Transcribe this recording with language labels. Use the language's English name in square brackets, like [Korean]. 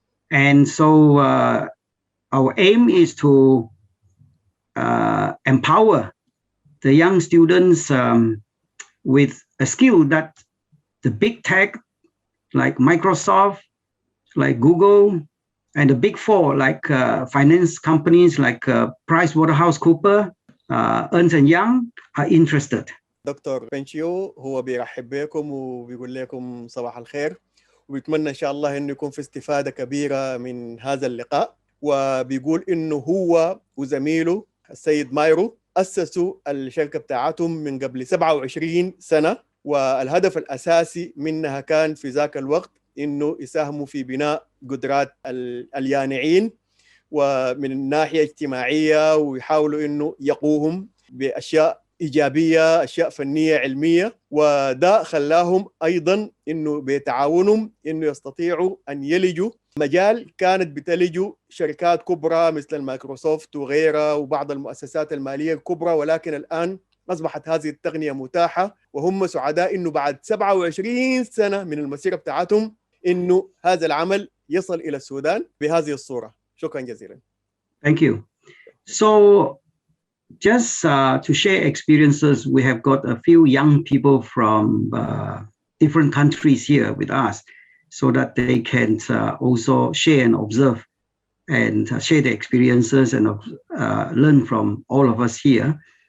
[English] And so our aim is to empower the young students with a skill that the big tech like Microsoft, like Google, and the big four like finance companies like PricewaterhouseCoopers, Ernst & Young are interested. [Arabic] دكتور بنشيو هو بيرحب بكم وبيقول لكم صباح الخير، وبيتمنى إن شاء الله إنه يكون في استفادة كبيرة من هذا اللقاء. وبيقول إنه هو وزميله السيد مايرو أسسوا الشركة بتاعتهم من قبل 27 سنة، والهدف الأساسي منها كان في ذاك الوقت إنه يساهموا في بناء قدرات اليانعين ومن الناحية اجتماعية، ويحاولوا إنه يقوهم بأشياء إيجابية، أشياء فنية علمية. وده خلاهم أيضا إنه بيتعاونوا إنه يستطيعوا أن يلجوا مجال كانت بتلجوا شركات كبرى مثل مايكروسوفت وغيرها وبعض المؤسسات المالية الكبرى، ولكن الآن أصبحت هذه التقنية متاحة، وهم سعداء إنه بعد 27 سنة من المسيرة بتاعتهم إنه هذا العمل يصل إلى السودان بهذه الصورة. شكرا جزيلا. [English] Thank you. So just to share experiences, we have got a few young people from different countries here with us so that they can also share and observe and share their experiences and learn from all of us here.